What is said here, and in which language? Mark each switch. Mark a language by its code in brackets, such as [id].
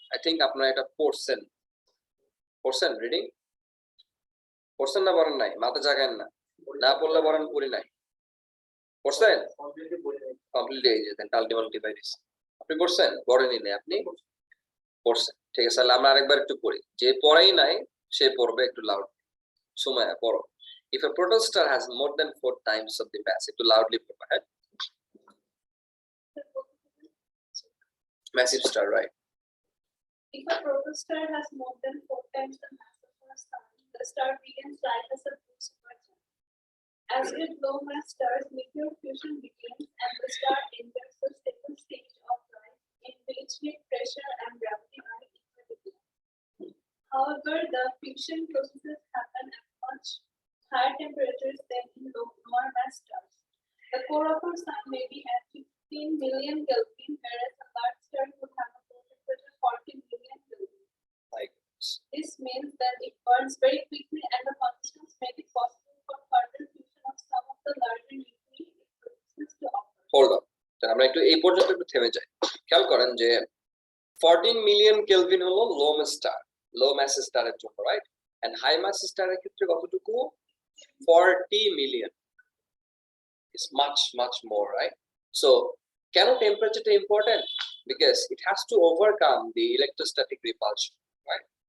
[bn] I think আপনারা এটা পড়ছেন রিডিং পড়ছেন না? বলেন নাই, মাথা জাগান না, না পড়লে বলেন পড়ি নাই। পড়ছেন? কমপ্লিট এই যে দেন আলটিমেট ডিভাইস আপনি পড়ছেন? পড়েনি না আপনি? পড়ছেন, ঠিক আছে। তাহলে আমরা আরেকবার একটু পড়ি, যে পড়াই নাই সে পড়বে একটু লাউড। সময় পড়ো। [en] If a protostar has more than 4 times of the mass, [bn] একটু লাউডলি পড়বা, হ্যাঁ? [en] Massive star, right? If a protostar has more than 4 times the mass of a star, the star begins life as a blue supergiant. As with low mass stars, nuclear fusion begins and the star enters the second stage of life, in which heat, pressure, and gravity are equilibrium. However, the fusion processes happen at much higher temperatures than in lower mass stars. The core of our sun may be at 15 million Kelvin, whereas a large star would have a core temperature 40 million Kelvin. Like This means that it burns very quickly, and the conditions make it possible for further fusion of some of the larger nuclei it produces to occur. hold on, [bn] আমরা একটু এই পর্যন্ত একটু থেমে যাই। খেয়াল করেন যে 14 মিলিয়ন কেলভিন হলো লো মাস স্টার, লো মাস স্টারের জন্য, রাইট? এন্ড হাই মাস স্টারের ক্ষেত্রে কতটুকু? 40 million. [en] It's much more, right? So [bn] কেন টেম্পারেচারটা important? [en] Because it has to overcome the electrostatic repulsion, right?